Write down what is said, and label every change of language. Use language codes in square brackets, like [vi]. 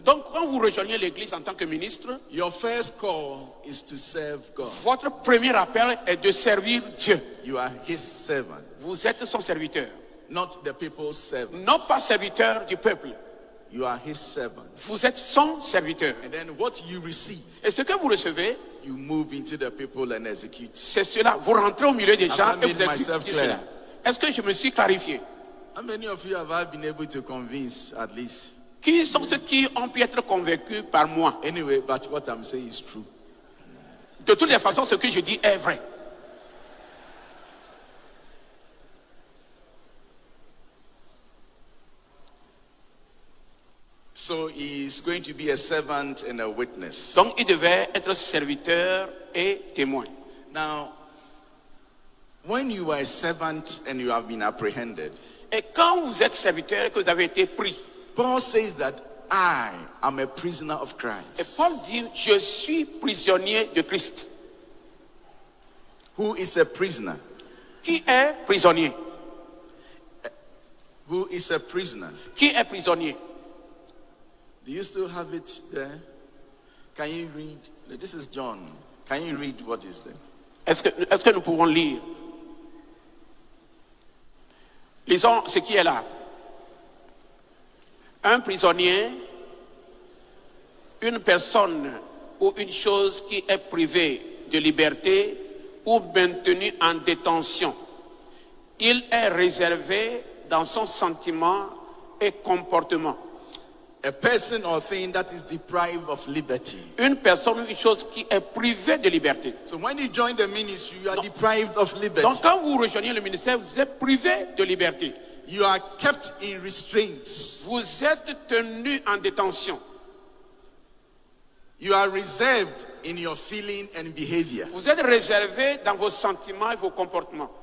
[fr] Donc quand vous rejoignez l'église en tant que ministre, [en] your first call is to serve God. [fr] votre premier appel est de servir Dieu. [en] You are his servant, [fr] Vous êtes son serviteur. [en] not the people's servant. [fr] Non pas serviteur du peuple. [en] You are his servant. [fr] Vous êtes son serviteur. [en] And then what you receive, [fr] Et ce que vous recevez, [en] you move into the people and execute. [fr] c'est cela. Vous rentrez au milieu des gens [en] Have I [fr] et vous [en] made myself [fr] exécutez [en] clear? [fr] cela. Est-ce que je me suis clarifié? [en] How many of you have I been able to convince at least? [fr] Qui sont ceux qui ont pu être convaincus par moi? [en] Anyway, but what I'm saying is true. [fr] De toutes les façons, ce que je dis est vrai. [en] So he's going to be a servant and a witness. [fr] Donc, il devait être serviteur et témoin. [en] Now, when you are a servant and you have been apprehended, [fr] Et quand vous êtes serviteur et que vous avez été pris, [en] Paul says that I am a prisoner of [fr] et [en] Christ. [fr] Paul dit, je suis prisonnier de Christ. [en] Who is a prisoner? [fr] Qui est prisonnier? [en] Who is a prisoner? [fr] Qui est prisonnier? [en] Do you still have it there? Can you read? This is John. Can you read what is there? [fr] Est-ce que nous pouvons lire? Lisons ce qui est là. Un prisonnier, une personne ou une chose qui est privée de liberté ou maintenue en détention. Il est réservé dans son sentiment et comportement. [en] A person or thing that is deprived of liberty. [fr] Une personne ou une chose qui est privée de liberté. [en] So when you join the ministry, you are deprived of liberty. [fr] Donc quand vous rejoignez le ministère, vous êtes privé de liberté. [en] You are kept in restraints. [fr] Vous êtes tenu en détention. [en] You are reserved in your feeling and behavior. [fr] Vous êtes réservé dans vos sentiments et vos comportements.